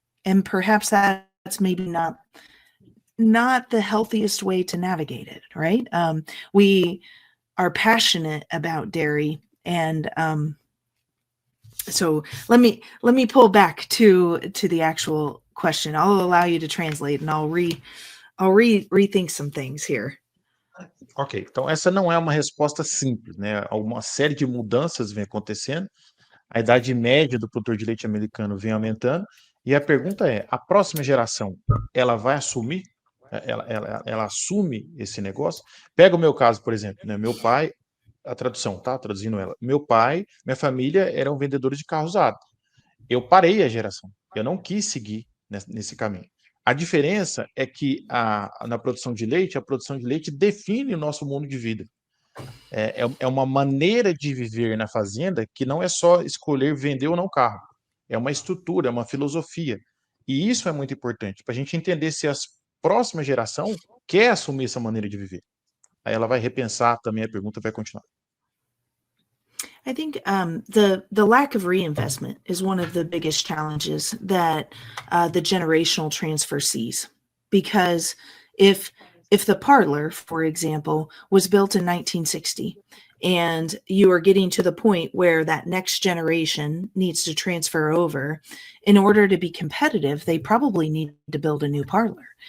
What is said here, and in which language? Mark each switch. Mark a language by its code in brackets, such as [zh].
[en] And perhaps that's maybe not the healthiest way to navigate it, right? We are passionate about dairy, and so let me pull back to the actual question. I'll allow you to translate, and I'll rethink some things here. [pt] Ok, então essa não é uma resposta simples, né? Uma série de mudanças vem acontecendo, a idade média do produtor de leite americano vem aumentando, e a pergunta é, a próxima geração, ela vai assumir? Ela assume esse negócio? Pega o meu caso, por exemplo, né? Meu pai, a tradução, tá? Traduzindo ela. Meu pai, minha família eram vendedores de carro usado. Eu parei a geração. Eu não quis seguir nesse caminho. A diferença é que na produção de leite, a produção de leite define o nosso mundo de vida. É uma maneira de viver na fazenda que não é só escolher vender ou não carro. É uma estrutura, é uma filosofia. E isso é muito importante para a gente entender se as próxima geração quer assumir essa maneira de viver. Aí ela vai repensar também a pergunta e vai continuar. [en] I think the lack of reinvestment is one of the biggest challenges that the generational transfer sees, because if the parlor, for example, was built in 1960, and you are getting to the point where that next generation needs to transfer over, in order to be competitive, they probably need to build a new parlor.